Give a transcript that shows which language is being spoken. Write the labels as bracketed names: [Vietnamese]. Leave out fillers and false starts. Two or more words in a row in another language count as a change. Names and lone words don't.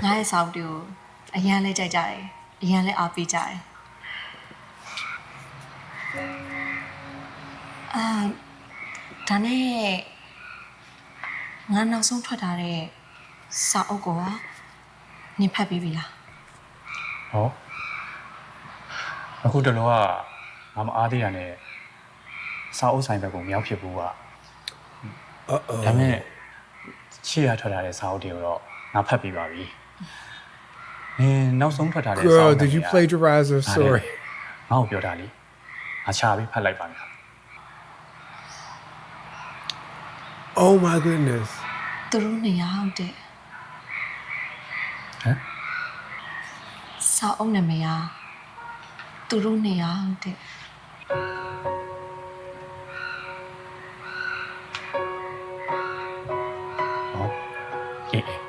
[Burmese] ငါရဲ့စာအုပ်တွေကိုအရန်လေးကြိုက်ကြတယ်အရန်လေးအားပေးကြတယ်ဒါနဲ့ငါနောက်ဆုံးထွက်ထားတဲ့စာအုပ်ကိုနင်ဖတ်ပြီးပြီလား ဟောအခုတလောကငငါမအားသေးရနဲ့စာအုပ်ဆိုင်ဘက်ကိုမရောက်ဖြစ်ဘူးကဒါပေမဲ့ချီရထွက်လာတဲ့စာအုပ်တွေကိုတော့ငါဖတ်ပြီးပါပြီနင်နောက်ဆုံးထွက်လာတဲ့စာအုပ် [English] Girl, did you plagiarize her story? [Burmese] ငါ့ကိုပြောတာလေငါချပြီးဖတ်လိုက်ပါမယ် [English] Oh my goodness. [Burmese] သူတို့နေရဟုတ်တဲ့ ဟမ် စာအုပ်နာမည်ကသူတို့နေရဟုတ်တဲ့ ဟောအေး